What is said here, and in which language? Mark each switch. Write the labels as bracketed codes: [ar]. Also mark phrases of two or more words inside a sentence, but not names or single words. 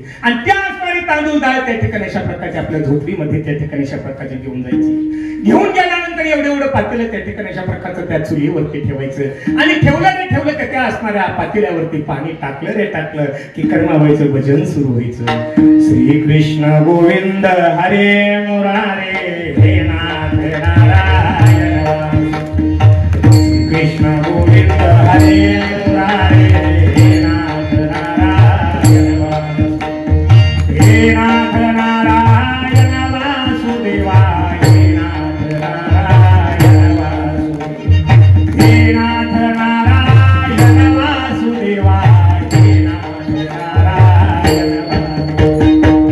[mr] आणि त्या असणारी तांदूळ डाळ त्या ठिकाणी अशा प्रकारची आपल्या झोपडीमध्ये त्या ठिकाणी अशा प्रकारची घेऊन जायची. घेऊन गेल्यानंतर एवढं पातेलं त्या ठिकाणी अशा प्रकारचं त्या चुलीवरती ठेवायचं. आणि ठेवलं की त्या असणाऱ्या पातेल्यावरती पाणी टाकलं की कर्माबाईचं भजन सुरू व्हायचं. [sa] श्री कृष्ण गोविंद हरे मुरारे हे नाथ नारायण, कृष्ण गोविंद हरे मुरारे हे नाथ नारायण, हे नाथ नारायण वासुदेवा, हे नाथ नारायण वासुदेवा, हे नाथ नारायण वासुदेवा, हे नाथ नारायण वासुदेवा.